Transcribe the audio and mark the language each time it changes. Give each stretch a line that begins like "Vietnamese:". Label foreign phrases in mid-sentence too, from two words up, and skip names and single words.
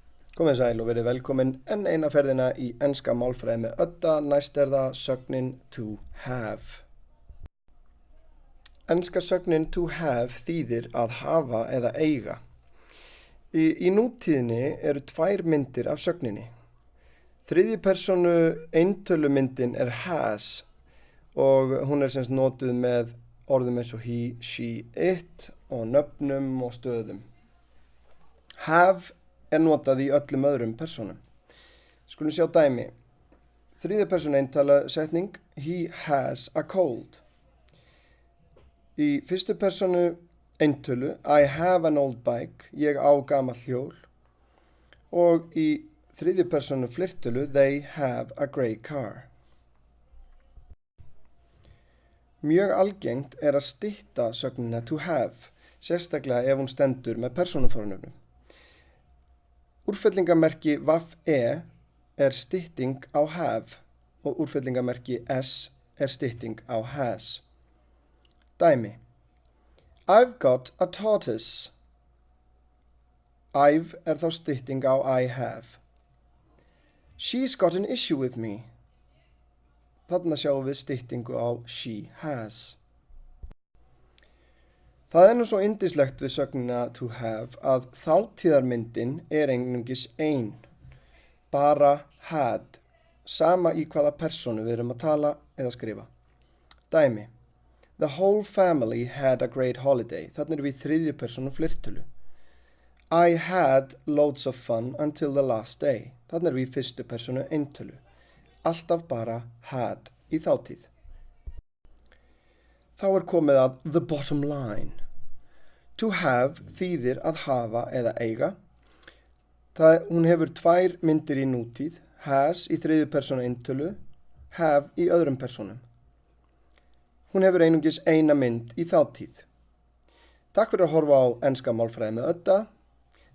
Icelandic: Komið sæl og verið velkomin enn eina ferðina í enska málfræði með Ödda. Næst það sögnin
English: to have.
Icelandic: Enska sögnin
English: to have
Icelandic: þýðir að hafa eða eiga. Í nútíðinni eru tvær myndir af sögninni. Þriðju persónu eintölumyndin has og hún semst notuð með orðum eins og
English: he, she, it
Icelandic: og nöfnum og stöðum. Have notað í öllum öðrum persónum. Skulum sjá dæmi. Þriðja persónu eintala setning
English: he has a cold.
Icelandic: Í fyrstu persónu eintölu
English: I have an old bike,
Icelandic: ég á gamalt hjól. Og í þriðju persónu fleirtölu
English: they have a grey car.
Icelandic: Mjög algengt að stytta sögnina
English: to have,
Icelandic: sérstaklega ef hún stendur með persónufornöfnum. Úrfellingamerki -e stytting á have og úrfellingamerki s stytting á has.
English: Dæmi. I've got a tortoise.
Icelandic: I've þá stytting á
English: I have. She's got an issue with me.
Icelandic: Þarna sjáum við styttingu á
English: she has.
Icelandic: Það nú svo yndislegt við sögnina
English: to have
Icelandic: að þátíðarmyndin einungis ein, bara had, sama í hvaða persónu við erum að tala eða skrifa. Dæmi.
English: The whole family had a great holiday.
Icelandic: Þarna erum við í þriðju persónu fleirtölu.
English: I had loads of fun until the last day.
Icelandic: Þarna erum við í fyrstu persónu eintölu. Alltaf bara had í þátíð. Þá komið að
English: the bottom line. To have
Icelandic: þýðir að hafa eða eiga. Hún hefur tvær myndir í nútíð, has í þriðju persónu eintölu, have í öðrum persónum. Hún hefur einungis eina mynd í þátíð. Takk fyrir að horfa á enska málfræði með Ödda.